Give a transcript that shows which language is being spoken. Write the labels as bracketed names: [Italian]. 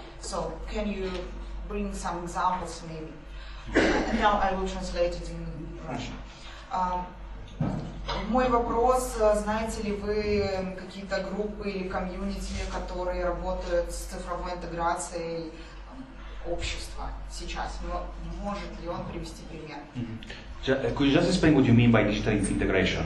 [English] So can you bring some examples maybe? And now I will translate it in Russian. [Russian] Мой вопрос, знаете ли вы какие-то группы или комьюнити, которые работают с цифровой интеграцией общества сейчас? Может ли он привести пример? [English] Could you just explain what you mean by digital integration?